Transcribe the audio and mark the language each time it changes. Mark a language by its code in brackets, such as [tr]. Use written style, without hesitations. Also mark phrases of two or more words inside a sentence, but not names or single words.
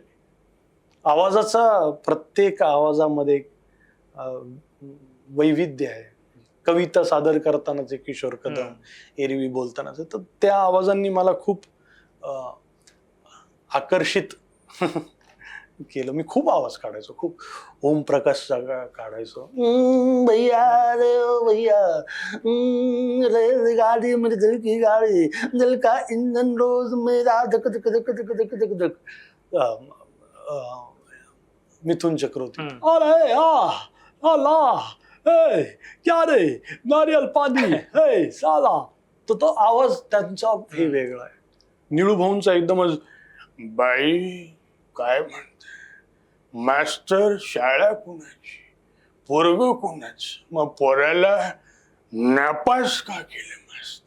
[mr] आवाजाचा प्रत्येक आवाजामध्ये वैविध्य आहे. कविता सादर करतानाचे किशोर कदम, एरवी बोलतानाचे, तर त्या आवाजांनी मला खूप आकर्षित केलं. मी खूप आवाज काढायचो, खूप ओम प्रकाश काढायचो. [hi] भैया रे ओ भैया, [mr] गाडी मध्ये [hi] दिल की गाडी, दिल का इंजन रोज मेरा धक धक धक धक धक धक धक. मिथुन चक्रवर्ती, अरे आला क्या रे नारियल पाणी साला. [mr] तो आवाज त्यांचा हे वेगळा आहे. निळू भाऊंचा एकदमच, बाई काय म्हणते, मास्टर शाळा कुणाची, पोरग कुणाच, मग पोराला नापास का केलं मास्तर.